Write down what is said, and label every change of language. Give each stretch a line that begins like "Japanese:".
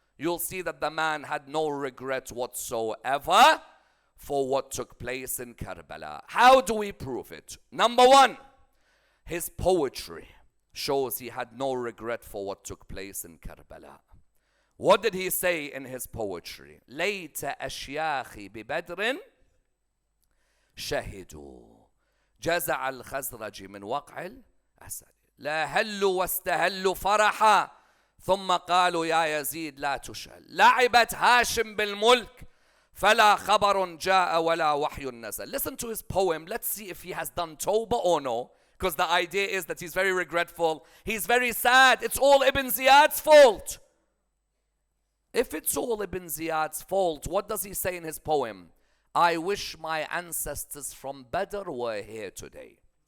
English: You'll see that the man had no regret whatsoever for what took place in Karbala. How do we prove it? Number one, his poetry shows he had no regret for what took place in Karbala. What did he say in his poetry?
Arabic: ليت أشياخي ببدر شهدوا جزع الخزرج من وقع الأسد لا هلوا واستهلوا فرحا ثم قالوا يا يزيد لا تشهل لعبت هاشم بالملك فلا خبر جاء ولا وحي نزل.
English: Listen to his poem. Let's see if he has done tawbah or no. Because the idea is that he's very regretful. He's very sad. It's all Ibn Ziyad's fault. If it's all Ibn Ziyad's fault, what does he say in his poem? I wish my ancestors from Badr were here today.